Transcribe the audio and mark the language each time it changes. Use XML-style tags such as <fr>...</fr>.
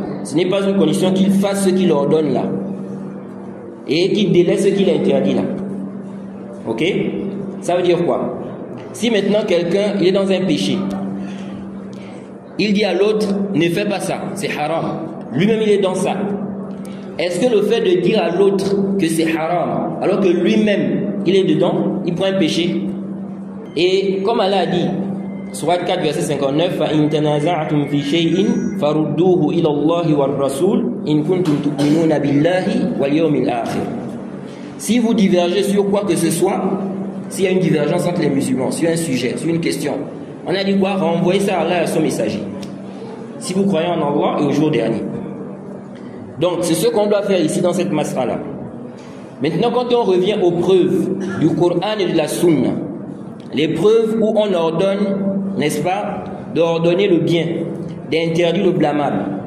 <fr>ce n'est pas une condition qu'il fasse ce qu'il ordonne là et qu'il délaisse ce qu'il interdit là. Ok? Ça veut dire quoi? Si maintenant quelqu'un il est dans un péché, il dit à l'autre ne fais pas ça, c'est haram. Lui-même il est dans ça. Est-ce que le fait de dire à l'autre que c'est haram, alors que lui-même il est dedans, il prend un péché? Et comme Allah a dit, Surat 4 verset 59,</fr> <ar>فَإِن تَنَازَعْتُمْ فِي شَيْءٍ فَرُدُّوهُ إِلَى اللَّهِ وَالرَّسُولِ إِن كُنتُمْ تُؤْمِنُونَ بِاللَّهِ وَالْيَوْمِ الْآخِرِ.</ar> <fr>Si vous divergez sur quoi que ce soit, s'il y a une divergence entre les musulmans, sur un sujet, sur une question, on a dit quoi? Renvoyer ça à Allah et à son messager. Si vous croyez en Allah et au jour dernier. Donc, c'est ce qu'on doit faire ici dans cette masra-là. Maintenant, quand on revient aux preuves du Coran et de la Sunna, les preuves où on ordonne, n'est-ce pas, d'ordonner le bien, d'interdire le blâmable.</fr>